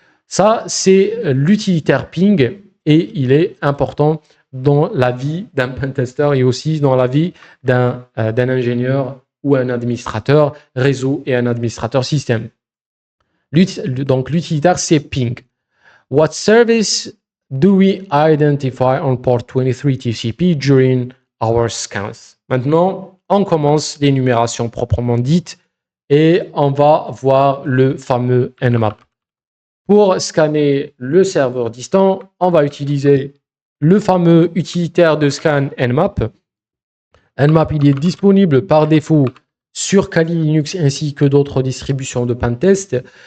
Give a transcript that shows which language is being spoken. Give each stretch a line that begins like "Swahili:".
French: Ça, c'est l'utilitaire Ping et il est important dans la vie d'un pentester et aussi dans la vie d'un ingénieur ou un administrateur réseau et un administrateur système. Donc, l'utilitaire, c'est Ping.
English: What service do we identify on port 23 TCP during our scans?
French: Maintenant, on commence l'énumération proprement dite et on va voir le fameux Nmap. Pour scanner le serveur distant, on va utiliser le fameux utilitaire de scan Nmap. Nmap, il est disponible par défaut sur Kali Linux ainsi que d'autres distributions de pentest.